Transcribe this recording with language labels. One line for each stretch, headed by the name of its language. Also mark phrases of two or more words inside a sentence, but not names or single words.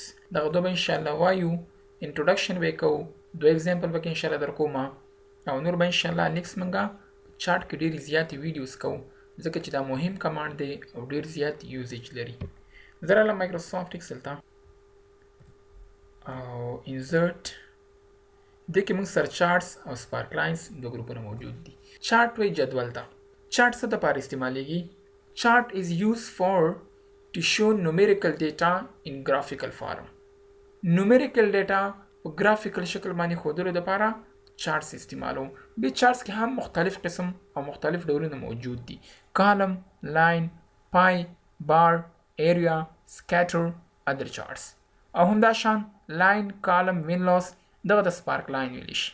Pashto: دغه دوه به
Arabic: ان شاء الله
Pashto: وایو. انټروډکشن به کوو، دوه اگزامپل به
Arabic: ان شاء الله
Pashto: درکوم او نور به
Arabic: ان شاء الله
Pashto: نیکست منګه چارت کې ډېر زیات ویډیوز کوو ځکه چې دا مهم کمانډ دی او ډېر زیات یوزیج لري. زه راغلم مایکروسافټ ایکسل ته او انسرټ دې کې موږ سره چارټس او
English: spark lines
Pashto: دوه ګروپونه موجود دي. چارت وایي جدول ته. چارت څه دپاره استعمالیږي؟
English: چارت is used for to show numerical data in graphical form. numerical data
Pashto: په graphical شکل باندې ښودلو دپاره چارتس استعمالو. به چارتس کې هم مختلف قسم او مختلف ډولونه موجود دي.
English: column, line, pie, bar, area, scatter, other charts.
Pashto: او همدا شان لاین، کالم،
English: win loss
Pashto: دغه د
English: spark line
Pashto: ویلی شي.